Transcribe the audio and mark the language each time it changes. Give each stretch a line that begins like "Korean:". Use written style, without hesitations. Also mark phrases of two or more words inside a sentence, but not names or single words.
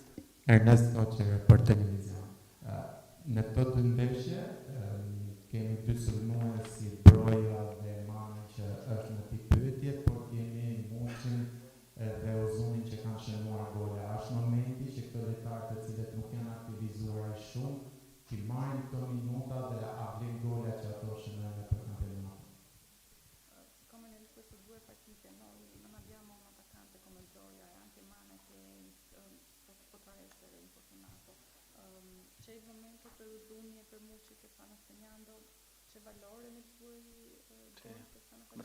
Albanian: Ernest Oqer për televizion. Në këto të ndeshje, kemi dy sulmuesi Broja dhe Mane që është në pikpyetje, por kemi Muçin dhe Uzunin që kanë shënuar gola. Është momenti që këto lojtarë të cilët nuk janë aktivizuar shumë, që marrin këto minuta dhe avlin gola që ato shënojnë për kampionato.
Italian: Come nelle queste due partite noi non abbiamo un attaccante come Zoya e anche Mane che potrà essere infortunato. C'è il momento per Uzuni e per Muçi che stanno segnando, c'è valore nei suoi gol che stanno facendo?